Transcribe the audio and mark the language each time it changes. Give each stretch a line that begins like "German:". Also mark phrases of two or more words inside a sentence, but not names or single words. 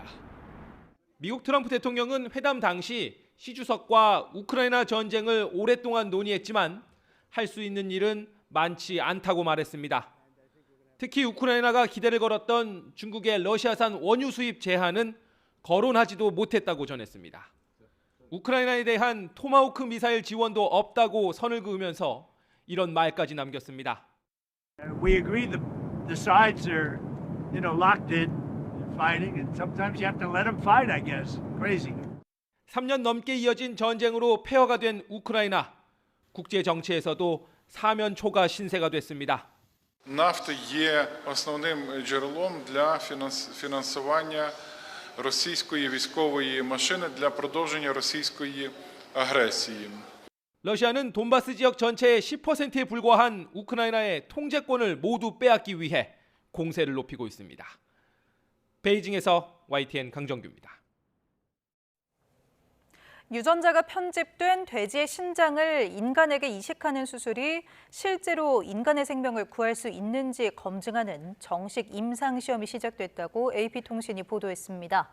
Korean: 미국 트럼프 대통령은 회담 당시 시 주석과 우크라이나 전쟁을 오랫동안 논의했지만 할 수 있는 일은 많지 않다고 말했습니다. 특히 우크라이나가 기대를 걸었던 중국의 러시아산 원유 수입 제한은 거론하지도 못했다고 전했습니다. 우크라이나에 대한 토마호크 미사일 지원도 없다고 선을 그으면서 이런 말까지 남겼습니다.
English: We agree the sides are, locked in, fighting, and sometimes you have to let them fight, I guess. Crazy.
Korean: 3년 넘게 이어진 전쟁으로 폐허가 된 우크라이나. 국제 정치에서도 사면초가 신세가 됐습니다.
Ukrainian: Нафта є основним джерелом для фінансування російської військової машини для продовження російської агресії.
Korean: 러시아는 돈바스 지역 전체의 10%에 불과한 우크라이나의 통제권을 모두 빼앗기 위해 공세를 높이고 있습니다. 베이징에서 YTN 강정규입니다. 유전자가 편집된 돼지의 신장을 인간에게 이식하는 수술이 실제로 인간의 생명을 구할 수 있는지 검증하는 정식 임상시험이 시작됐다고 AP통신이 보도했습니다.